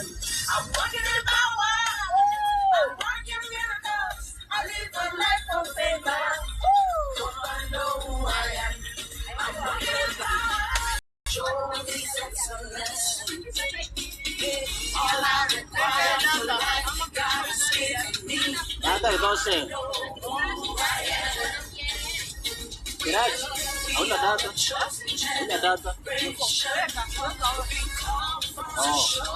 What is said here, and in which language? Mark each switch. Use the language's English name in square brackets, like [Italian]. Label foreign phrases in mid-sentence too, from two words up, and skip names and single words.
[English] I'm walking in power. I'm working miracles. I live a life of favor. I know who I am. I'm walking in power. Show His excellence. All I require for life, God has given me. [Spanish] Nada, entonces. Gracias. Una data. Una data. Oh.